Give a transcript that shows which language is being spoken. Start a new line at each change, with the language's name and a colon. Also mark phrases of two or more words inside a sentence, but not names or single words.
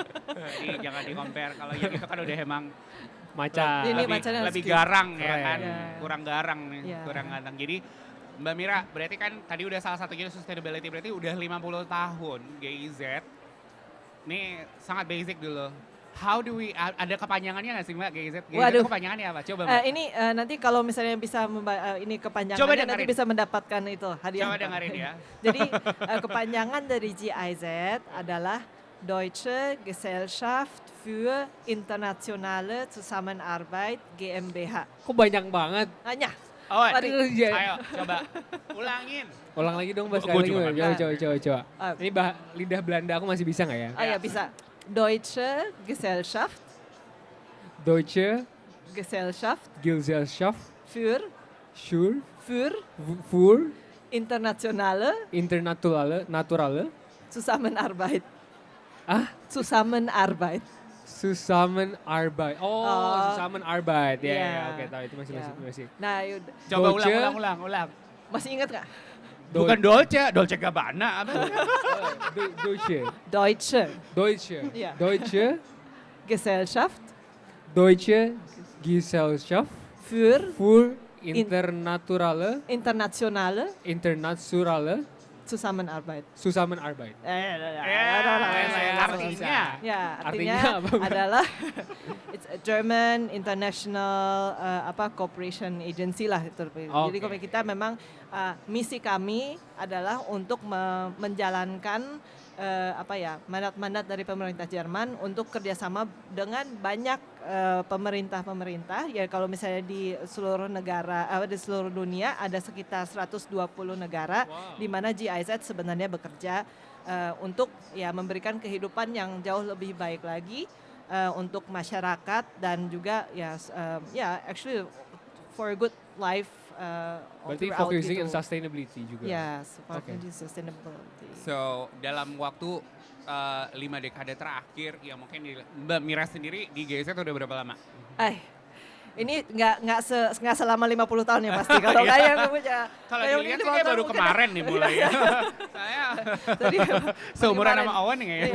Indonesian: Jadi jangan di-compare, kalau yang itu kan udah emang macan. Ini lebih garang ya keren. kan, kurang garang nih, kurang ganteng. Jadi Mbak Mira, berarti kan tadi udah salah satunya sustainability, berarti udah 50 tahun GIZ. Ini sangat basic dulu.
English: How do we,
Indonesian: ada kepanjangannya nggak sih Mbak GIZ? GIZ itu kepanjangannya apa? Coba Mbak. Ini nanti kalau misalnya bisa ini kepanjangannya nanti bisa mendapatkan itu hadiah. Coba dengerin ya. Jadi kepanjangan dari GIZ adalah
German: Deutsche Gesellschaft für internationale Zusammenarbeit GmbH.
Indonesian: Kok banyak banget? Hanya. Oh, Mari. ayo coba ulangin. Ulang lagi dong Mbak, Gua sekali juga lagi. Coba. Ini lidah Belanda aku masih bisa nggak ya? Oh ya bisa.
German: Deutsche Gesellschaft Gesellschaft für internationale Naturale Zusammenarbeit. Zusammenarbeit. Zusammenarbeit.
Indonesian: Ya, Iya. oke, tahu itu masih. Nah, Coba
German: Deutsche.
Indonesian: ulang. masih ingat nggak? Bukan Dolce Gabbana apa?
German: Deutsche Iya. Gesellschaft Deutsche Gesellschaft für für internationale Zusammenarbeit. Zusammenarbeit.
Indonesian: Artinya. Ya, Artinya artinya apa, Mbak? adalah
English: it's a German international cooperation agency
Indonesian: lah itu. Jadi kalau kita memang misi kami adalah untuk menjalankan mandat-mandat dari pemerintah Jerman untuk kerjasama dengan banyak pemerintah-pemerintah. Ya kalau misalnya di seluruh negara, di seluruh dunia ada sekitar 120 negara di mana GIZ sebenarnya bekerja untuk ya memberikan kehidupan yang jauh lebih baik lagi untuk masyarakat dan juga
English: actually for a good life.
Indonesian: Berarti
English: focusing on sustainability
Indonesian: juga.
English: Yes, focusing sustainability.
Indonesian: So dalam waktu 5 dekade terakhir, ya mungkin Mbak Mira sendiri di GIZ udah berapa lama? Ini nggak selama 50 tahun ya pasti. Kalau kayak punya. Kalau dilihat sih kayak baru kemarin nih mulai ya. Saya seumuran sama Owen nih kayaknya.